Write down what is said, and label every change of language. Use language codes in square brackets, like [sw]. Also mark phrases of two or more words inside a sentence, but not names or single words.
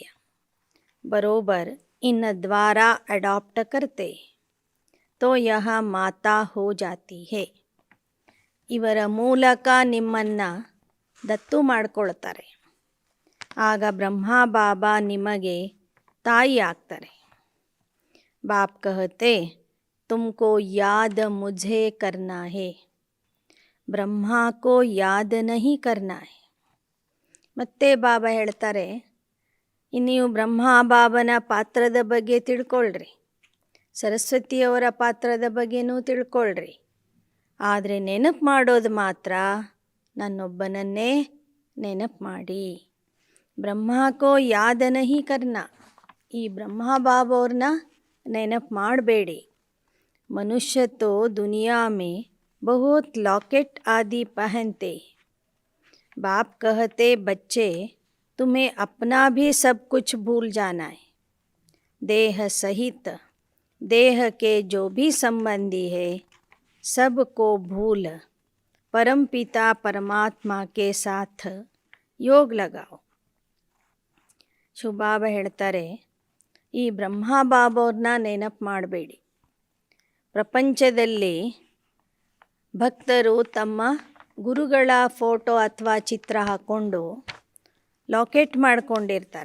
[hi] बराबर इन द्वारा अडॉप्ट करते तो यह माता हो जाती है. [kn] ಇವರ ಮೂಲಕ ನಿಮ್ಮನ್ನು ದತ್ತು ಮಾಡಿಕೊಳ್ತಾರೆ, ಆಗ ಬ್ರಹ್ಮಬಾಬಾ ನಿಮಗೆ ತಾಯಿ ಆಗ್ತಾರೆ. [hi] बाप कहते तुमको याद मुझे करना है, ब्रह्मा को याद नहीं करना है. [kn] ಮತ್ತೆ ಬಾಬಾ ಹೇಳ್ತಾರೆ, ನೀವು ಬ್ರಹ್ಮಬಾಬನ ಪಾತ್ರದ ಬಗ್ಗೆ ತಿಳ್ಕೊಳ್ರಿ, ಸರಸ್ವತಿಯವರ ಪಾತ್ರದ ಬಗ್ಗೆನೂ ತಿಳ್ಕೊಳ್ರಿ, ಆದರೆ ನೆನಪು ಮಾಡೋದು ಮಾತ್ರ ನನ್ನೊಬ್ಬನನ್ನೇ ನೆನಪು ಮಾಡಿ. [hi] ब्रह्माको याद नहीं करना, [kn] ಈ ಬ್ರಹ್ಮಬಾಬವ್ರನ್ನ ನೆನಪು ಮಾಡಬೇಡಿ. [hi] मनुष्य तो दुनिया में बहुत लॉकेट आदि पहनते। बाप कहते बच्चे तुम्हें अपना भी सब कुछ भूल जाना है। देह सहित देह के जो भी संबंधी है सबको भूल परमपिता परमात्मा के साथ योग लगाओ. [kn] ಶಿವಬಾಬಾ ಹೇಳ್ತಾರೆ, ಈ ಬ್ರಹ್ಮ ಬಾಬಾವ್ರನ್ನ ನೆನಪು ಮಾಡಬೇಡಿ. ಪ್ರಪಂಚದಲ್ಲಿ ಭಕ್ತರು ತಮ್ಮ ಗುರುಗಳ ಫೋಟೋ ಅಥವಾ ಚಿತ್ರ ಹಾಕ್ಕೊಂಡು ಲಾಕೆಟ್ ಮಾಡ್ಕೊಂಡಿರ್ತಾರೆ.